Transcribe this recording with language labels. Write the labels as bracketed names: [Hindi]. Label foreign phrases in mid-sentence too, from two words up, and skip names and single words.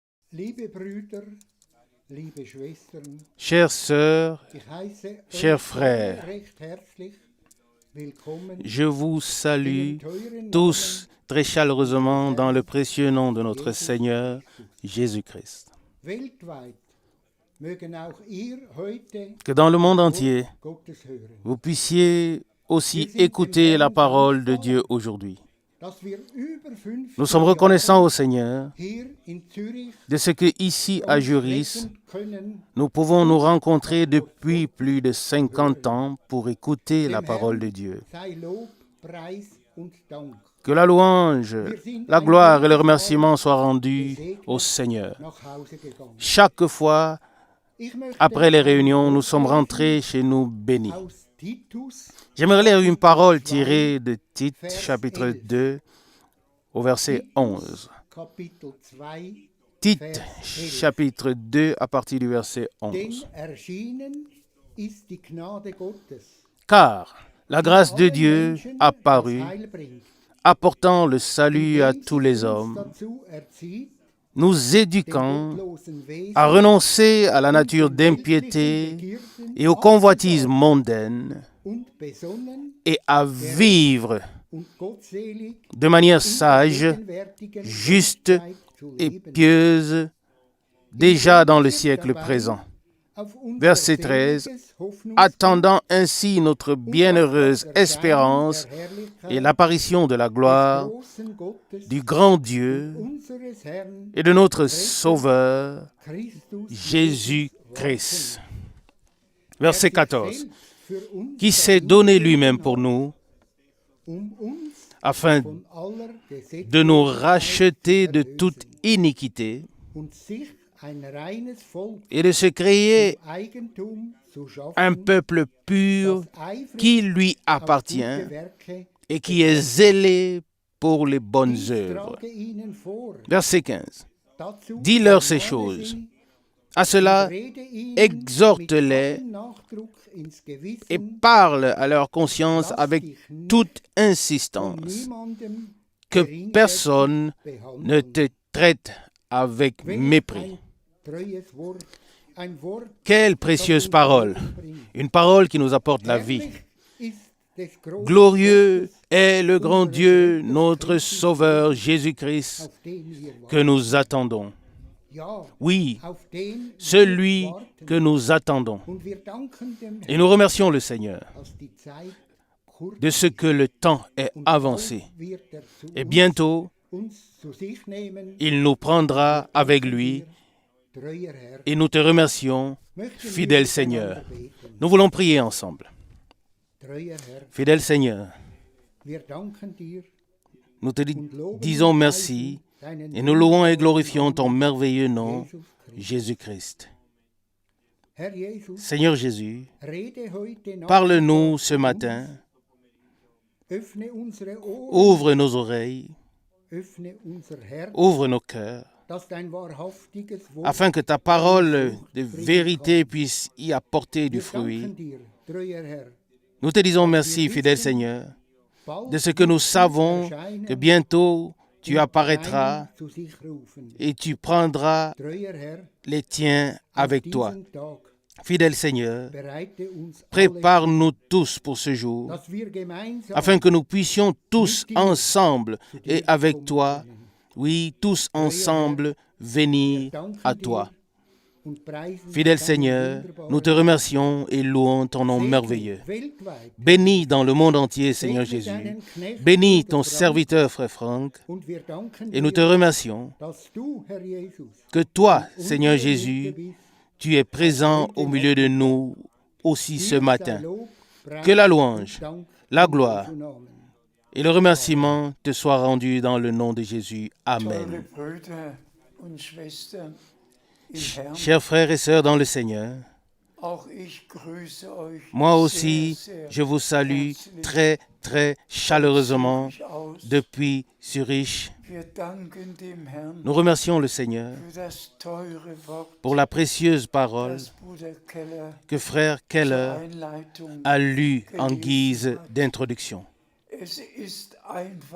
[German] Liebe Brüder, liebe Schwestern, [French] Chères sœurs, [German] ich heiße [French] chers [German] euch [French] frères, [German] alle recht herzlich willkommen [French] je vous [German] in [French] salue [German] dem teuren [French] tous [German] Namen [French] très chaleureusement dans le précieux nom de notre [German] Jesus [French] Seigneur [German] Christus. [French] Jésus-Christ. [German] Weltweit mögen auch ihr heute [French] Que dans le monde [German] das [French] entier, [German] Wort Gottes hören. [French] vous puissiez aussi [German] Wir sind dem [French] écouter la [German] Herrn [French] parole de [German] dankbar, [French] Dieu aujourd'hui. [German] dass wir über [French] Nous [German] 50 [French] sommes reconnaissants [German] Jahre [French] au Seigneur [German] hier in Zürich [French] de ce que ici à [German] uns [French] Juris, [German] treffen können, [French] nous pouvons nous rencontrer depuis plus de 50 ans pour écouter la [German] dem [French] parole de [German] Herrn [French] Dieu. [German] sei Lob, Preis und Dank. [French] Que la louange, la gloire et le remerciement soient rendus au Seigneur. [German] Nach Hause gegangen. [French] Chaque fois, [German] Ich möchte [French] après les réunions, [German] ein [French] nous sommes [German] Wort [French] rentrés chez nous bénis. [German] aus Titus, [French] J'aimerais lire une parole [German] 2, [French] tirée de Tite, [German] Vers [French] chapitre [German] 11. [French] 2, au verset 11. [German] Kapitel 2, [French] Tite, [German] Vers 11. [French] chapitre 2, à partir du verset [German] Denn [French] 11. [German] erschienen ist die Gnade Gottes, [French] Car la grâce de [German] allen [French] Dieu [German] Menschen [French] a [German] das [French] paru, [German] Heil bringt, [French] apportant le salut à [German] indem [French] tous [German] sie [French] les [German] uns [French] hommes, [German] dazu erzieht, [French] nous [German] den [French] éduquant [German] gottlosen Wesen [French] à renoncer à la [German] und [French] nature [German] den [French] d'impiété [German] weltlichen Begierden [French] et aux convoitises [German] abzusagen [French] mondaines [German] und besonnen [French] et à vivre [German] und gottselig [French] de manière [German] in der [French] sage, [German] gegenwärtigen [French] juste [German] Weltzeit zu [French] et [German] leben, [French] pieuse déjà dans le [German] indem wir [French] siècle [German] dabei [French] présent. [German] auf unser [French] Verset 13. [German] seliges Hoffnungsbild [French] Attendant ainsi notre [German] und auf [French] bienheureuse [German] das Erscheinen [French] espérance [German] der Herrlichkeit [French] et l'apparition de la [German] des [French] gloire [German] großen Gottes [French] du grand Dieu [German] unseres Herrn [French] et de notre Sauveur [German] Christus [French] Jésus-Christ. [German] warten, der [French] Verset [German] sich [French] 14. [German] selbst für uns [French] Qui s'est donné lui-même [German] dahingegeben [French] pour [German] hat, [French] nous [German] uns [French] afin [German] von aller [French] de nous [German] Gesetzlosigkeit [French] racheter [German] zu [French] de [German] erlösen [French] toute iniquité [German] und sich ein reines Volk [French] et de se créer [German] zum Eigentum zu schaffen, [French] un peuple pur [German] das eifrig [French] qui lui [German] auf [French] appartient [German] gute Werke [French] et qui est zélé pour les bonnes [German] dies [French] œuvres. [German] trage ihnen vor. [French] Verset 15. [German] Dazu [French] Dis-leur ces [German] ermahne [French] choses. [German] sie [French] À cela, [German] und rede ihnen [French] exhorte-les [German] mit allem Nachdruck ins Gewissen, [French] et parle à leur conscience [German] lass [French] avec [German] dich nicht [French] toute [German] von [French] insistance, [German] niemandem [French] que [German] geringschätzig [French] personne [German] behandeln. [French] ne te traite avec [German] Welch [French] mépris. [German] ein treues Wort, ein Wort, [French] Quelle [German] das [French] précieuse [German] uns [French] parole, [German] Leben bringt. [French] une parole qui nous apporte la vie. [German] Herrlich ist des großen [French] Glorieux [German] Gottes, [French] est le grand [German] unseres [French] Dieu, [German] Retters [French] notre [German] Christus, [French] Sauveur Jésus-Christ, [German] auf den wir [French] que [German] warten. [French] nous attendons. [German] Ja, [French] Oui, [German] auf den [French] celui [German] wir warten. [French] que nous attendons. [German] Und wir danken dem [French] Et nous remercions le Seigneur [German] dass die Zeit kurz [French] de ce que le temps est [German] und [French] avancé. [German] bald wird er zu [French] Et bientôt, [German] uns zu sich nehmen. [French] il nous prendra avec lui. [German] Treuer Herr, [French] Et nous te remercions, [German] möchten wir [French] fidèle [German] miteinander [French] Seigneur. [German] beten. [French] Nous voulons prier ensemble. [German] Treuer Herr, [French] Fidèle Seigneur, [German] wir danken dir [French] nous te [German] und loben [French] disons [German] und [French] merci [German] preisen deinen [French] et nous louons et [German] wundervollen [French] glorifions ton [German] Namen, [French] merveilleux nom, [German] Jesus Christus. [French] Jésus-Christ. [German] Herr Jesus, [French] Seigneur Jésus, [German] rede heute [French] parle-nous [German] Nachmittag [French] ce [German] zu [French] matin, [German] uns. Öffne unsere Ohren, [French] ouvre nos oreilles, [German] öffne unser Herz, [French] ouvre nos cœurs, [German] dass dein wahrhaftiges Wort [French] afin que ta parole de vérité puisse y apporter du [German] Wir [French] fruit. [German] danken dir, treuer Herr, [French] Nous te disons merci, fidèle Seigneur, de ce que nous savons que bientôt tu apparaîtras [German] zu sich rufen. [French] et tu prendras [German] Treuer Herr, [French] les tiens avec toi. [German] diesen Tag [French] Fidèle Seigneur, [German] bereite uns [French] prépare-nous tous pour ce jour, [German] dass wir gemeinsam [French] afin que nous puissions tous ensemble et avec toi, oui, tous ensemble venir à toi. [German] und preisen [French] Fidèle [German] deinen [French] Seigneur, [German] wunderbaren [French] nous te remercions et louons ton nom [German] Segen [French] merveilleux. [German] weltweit. [French] Bénis dans le monde entier, Seigneur [German] Segne [French] Jésus. [German] deinen Knecht, [French] Bénis [German] Bruder [French] ton [German] Frank, [French] serviteur, frère Franck, [German] und wir danken [French] et nous te [German] dir, [French] remercions [German] dass du, Herr Jesus, [French] que toi, [German] in [French] Seigneur [German] unserer Mitte [French] Jésus, [German] bist. [French] tu es présent au milieu de nous aussi ce [German] Dir sei [French] matin. [German] Lob, Preis [French] Que la [German] und [French] louange, [German] Dank [French] la [German] in [French] gloire [German] Jesu Namen. [French] et le remerciement te soient rendus dans le nom de Jésus. Amen. [German] Teure Brüder und Schwestern im Herrn, [French] Chers frères et sœurs dans le Seigneur, [German] auch ich grüße euch [French] moi aussi, [German] sehr, sehr [French] je vous salue [German] herzlich [French] très, très chaleureusement [German] von Zürich aus. [French] depuis Zurich. [German] Wir danken dem Herrn [French] Nous remercions le Seigneur [German] für das teure Wort, [French] pour la précieuse parole [German] das Bruder Keller [French] que frère [German] zur [French] Keller [German] Einleitung. [French] a lue en guise d'introduction. [German] Es ist einfach gewaltig,